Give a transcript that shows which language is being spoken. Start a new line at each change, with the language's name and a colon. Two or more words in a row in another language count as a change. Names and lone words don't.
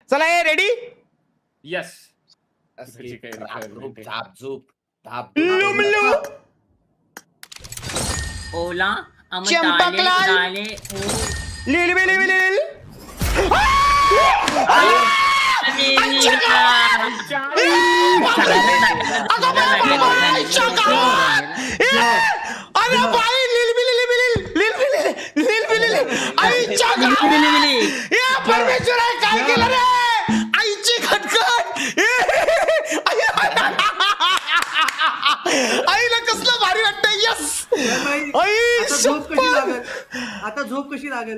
Marathi: चला ए रेडी यस लुमलू ओला चंपकलाल. लिल बिल बिल लिल. अरे बाई लिल बिल लिल बिल लिल बिल लिल बिल आईच्या गावात. या परमेश्वर आहे काय केलं रे आईची खटखट. आईला कसलं भारी वाटतं. यस आई शपथ. आता झोप कशी लागेल.